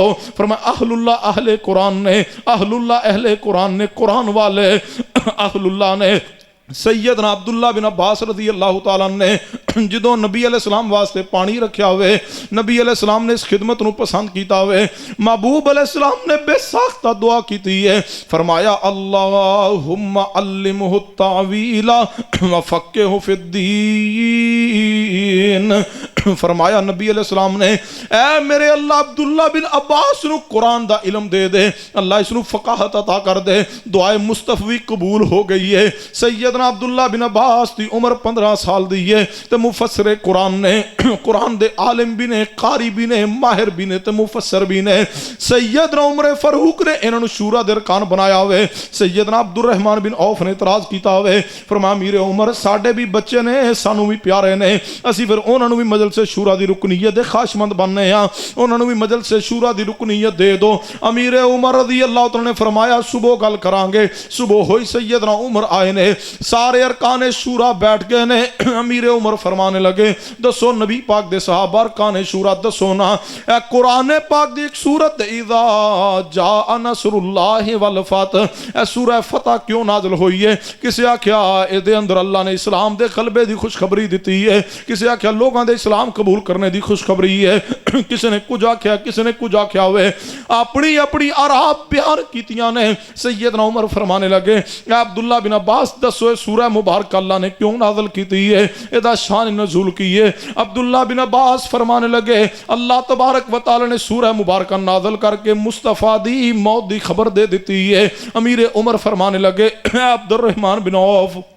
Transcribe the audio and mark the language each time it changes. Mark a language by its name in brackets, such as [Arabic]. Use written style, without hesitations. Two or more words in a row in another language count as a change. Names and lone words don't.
[Punjabi] فرمایا اہل اللہ اہل قرآن نے، اہل اللہ اہل قرآن نے، قرآن والے اہل اللہ نے. سیدنا عبداللہ بن عباس [Arabic] رضي الله تعالى [Punjabi] نے جدوں نبی علیہ السلام واسطے پانی رکھیا ہوئے، نبی علیہ السلام نے اس خدمت نوں پسند کیتا ہوئے. محبوب علیہ السلام نے بے ساختہ دعا کی اے، فرمایا [Arabic] اللهم علمه التأويل وفقهه في الدين. [Punjabi] فرمایا نبی علیہ السلام نے اے میرے اللہ عبداللہ بن عباس نوں قرآن دا علم دے دے، اللہ اینہوں فقاہت عطا کر دے. [Urdu] دعائے مصطفوی قبول ہو گئی ہے. [Punjabi] सैयद سیدنا عبداللہ بن عباس دی عمر 15 سال دی ہے تے مفسر قرآن نے قرآن دے عالم بھی نے قاری بھی نے ماہر بھی نے تے مفسر بھی نے سیدنا عمر فاروق نے انہوں نے شورا دے ارکان بنایا ہوئے سیدنا عبد الرحمن بن عوف نے اعتراض کیتا ہوئے فرمایا امیر عمر ساڈے بھی بچے نے سانو بھی پیارے نے اسی پھر انہوں نے بھی مجلس شورا دی رکنیت دے خواہشمند بننے ہاں انہوں نے بھی مجلس شورا دی رکنیت دے دو امیر عمر [Arabic] رضی اللہ تعالی [Punjabi] نے فرمایا صبح گل کران گے صبح ہوئی سیدنا عمر آئے نے سارے ارکان شورا بیٹھ گئے نے امیر عمر فرمانے لگے دسو نبی پاک دے صحابہ ارکان شورا دسو نا اے قرآن پاک دی ایک سورت [Arabic] اذا جاء نصر اللہ والفتح [Punjabi] اے سورہ فتح کیوں نازل ہوئی ہے کسی آکھیا اے دے اندر اللہ نے اسلام دے غلبے دی خوشخبری دیتی ہے کسی آکھیا لوگاں دے اسلام قبول کرنے دی خوشخبری ہے کسی نے کچھ آکھیا کسی نے کچھ آکھیا ہوئے اپنی اپنی آراء بیان کیتیاں نے سیدنا عمر فرمانے لگے اے عبداللہ بن عباس دسو سورہ مبارک اللہ نے کیوں نازل کیتی ہے ادا شان نزول کی ہے عبداللہ بن عباس فرمانے لگے اللہ تبارک و تعالی نے سورہ مبارکہ نازل کر کے مصطفیٰ دی موت دی خبر دے دیتی ہے امیر عمر فرمانے لگے اے عبد الرحمن بن عوف